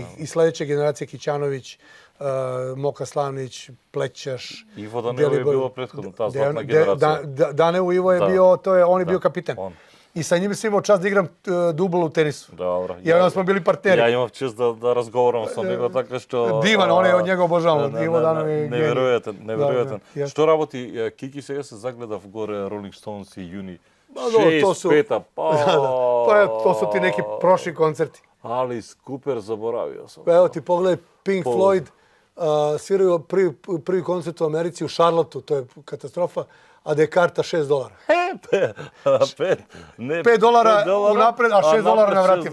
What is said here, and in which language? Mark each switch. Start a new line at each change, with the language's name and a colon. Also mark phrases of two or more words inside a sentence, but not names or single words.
Serbian: I sljedeće generacije Kićanović, Moka Slavnić, Plećaš. Ivo Daneu je bilo prethodno, ta zlatna generacija. Daneu Ivo je bio, on je bio kapiten. I sa njim sam imao čast da igram dubl u tenisu. Dobro. I onda smo bili partneri. Ja imam čast da razgovaram sa
Macedonian: него, така што...
Serbian: Divan, on je od njega obožavam. Ivo Daneu je genij.
Macedonian: Неверојатен. Да. Што работи Кики, сега се загледав горе Rolling Stones и Юни.
Serbian: To su, 6-5, to su ti neki prošli koncerti. Alice Cooper, zaboravio sam. Pa evo ti pogledaj Pink Floyd, sviraju prvi koncert u Americi u Charlotteu, to je katastrofa, a da je karta $6. $5 unapred, a $6 na vratima.